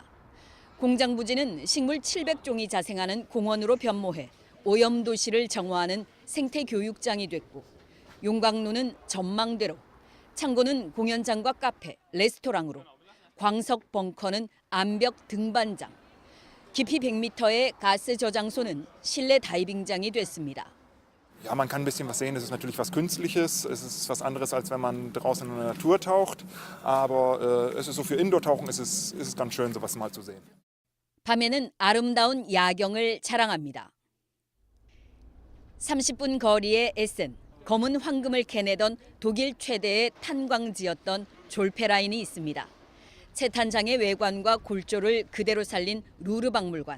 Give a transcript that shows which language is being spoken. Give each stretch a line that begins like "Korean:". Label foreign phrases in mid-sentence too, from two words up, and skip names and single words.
Korean: 공장 부지는 식물 700종이 자생하는 공원으로 변모해 오염 도시를 정화하는 생태 교육장이 됐고, 용광로는 전망대로, 창고는 공연장과 카페, 레스토랑으로, 광석 벙커는 암벽 등반장, 깊이 100m의 가스 저장소는 실내 다이빙장이 됐습니다.
German: Ja, man kann ein bisschen was sehen, es ist natürlich was Künstliches, es ist was anderes, als wenn man draußen in der Natur taucht, aber es ist so für Indoor-Tauchen ist es ganz schön, sowas mal zu sehen.
Korean: 밤에는 아름다운 야경을 자랑합니다. 30분 거리의 에센, 검은 황금을 캐내던 독일 최대의 탄광지였던 졸페라인이 있습니다. 채탄장의 외관과 골조를 그대로 살린 루르 박물관.